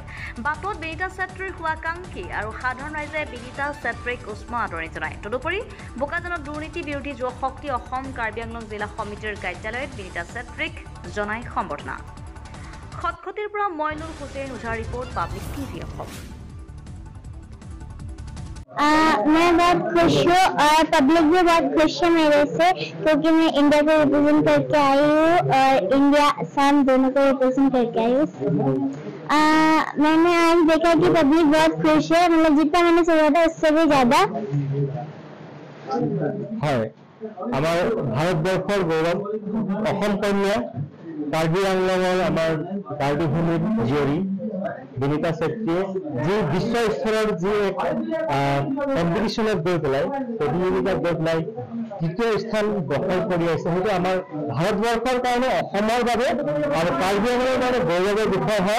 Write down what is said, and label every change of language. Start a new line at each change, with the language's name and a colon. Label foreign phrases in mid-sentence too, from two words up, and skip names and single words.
Assamese: বাটত বিনিতা চেত্ৰীৰ শুভাকাংক্ষী আৰু সাধাৰণ ৰাইজে বিনিতা চেত্ৰীক উষ্ম আদৰণি জনায়। তদুপৰি বোকাজানত দুৰ্নীতি বিৰোধী যুৱ শক্তি অসম কাৰ্বি আংলং জিলা সমিতিৰ কাৰ্যালয়ত বিনিতা চেত্ৰীক জনায় সম্বৰ্ধনা। খটখটিৰ পৰা মইনুল হুছেইন ওঝাৰ ৰিপৰ্ট পাব্লিক টিভি অসম।
Hindi: मैं बहुत खुश हूँ और पब्लिक भी बहुत खुश है मेरे से, क्योंकि मैं इंडिया को रिप्रेजेंट करके आई हूँ और इंडिया असम दोनों को रिप्रेजेंट करके आई हूँ। मैंने आज देखा कि पब्लिक बहुत खुश है, मतलब जितना मैंने सोचा था उससे भी ज्यादा।
Bangla: আমার ভারতবর্ষের গৌরব
Assamese: অসম কন্যা কাৰ্বি আংলঙৰ আমাৰ কাৰ্বি ভূমিৰ জীয়ৰী বিনিতা চেত্ৰীয়ে যি বিশ্ব স্তৰৰ যি কম্পিটিশ্যনত গৈ পেলাই প্ৰতিযোগিতাত গৈ পেলাই তৃতীয় স্থান দখল কৰি আছে, সেইটো আমাৰ ভাৰতবৰ্ষৰ কাৰণে অসমৰ বাবে আৰু কাৰ্বি আংলঙৰ কাৰণে গৌৰৱৰ বিষয় হয়।